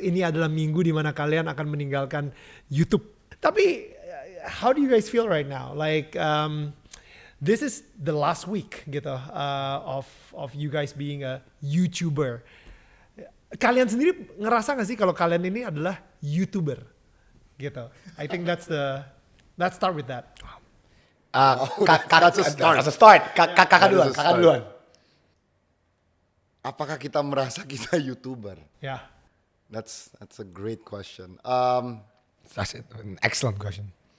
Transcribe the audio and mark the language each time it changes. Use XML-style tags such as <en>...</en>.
<id>Ini adalah minggu di mana kalian akan meninggalkan YouTube.</id> <en>Tapi how do you guys feel right now? Like this is the last week gitu of you guys being a YouTuber.</en> <id>Kalian sendiri ngerasa gak sih kalau kalian ini adalah YouTuber gitu?</id> <en>I think let's start with that. That's a start.</en> <id>Kakak duluan. Apakah kita merasa kita YouTuber?</id> <en>Yeah. That's a great question. That's an excellent question.</en>